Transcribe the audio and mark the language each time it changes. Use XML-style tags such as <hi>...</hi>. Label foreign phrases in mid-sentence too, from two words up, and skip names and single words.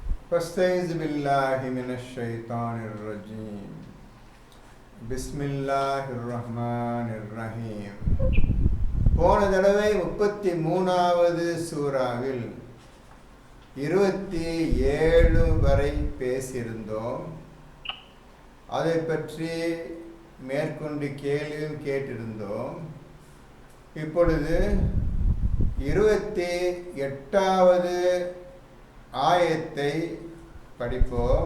<ar>فاستعذ بالله من الشيطان الرجيم بسم الله الرحمن الرحيم.</ar> <ta>போன தடவை 33வது சூறாவில் 27 வரை பேசியிருந்தோம். அதை பற்றி மேற்கொண்டு கேள்வியும் கேட்டிருந்தோம். இப்பொழுது 28வது ஆயத்தை படிப்போம்.</ta>